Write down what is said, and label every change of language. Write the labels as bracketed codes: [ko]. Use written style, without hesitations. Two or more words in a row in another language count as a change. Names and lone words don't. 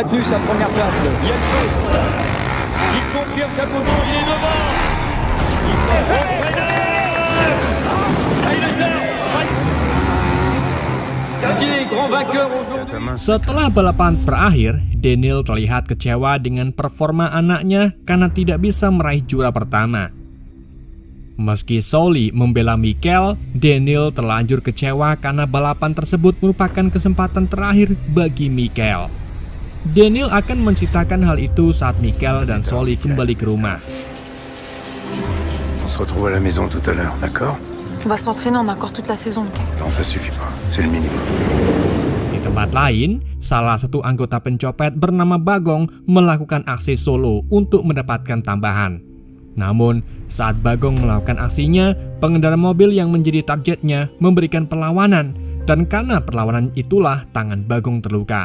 [id] Setelah balapan berakhir, Daniel terlihat kecewa dengan performa anaknya karena tidak bisa meraih juara pertama. Meski Soli membela Michael, Daniel terlanjur kecewa karena balapan tersebut merupakan kesempatan terakhir bagi Michael. Daniel akan menceritakan hal itu saat Michael dan Soli kembali ke rumah. [fr] On se retrouve à la maison tout à l'heure, d'accord? On va s'entraîner, on a encore toute la saison, ok? Non, ça suffit pas. C'est le minimum. [id] Di tempat lain, salah satu anggota pencopet bernama Bagong melakukan aksi solo untuk mendapatkan tambahan. Namun, saat Bagong melakukan aksinya, pengendara mobil yang menjadi targetnya memberikan perlawanan, dan karena perlawanan itulah tangan Bagong terluka.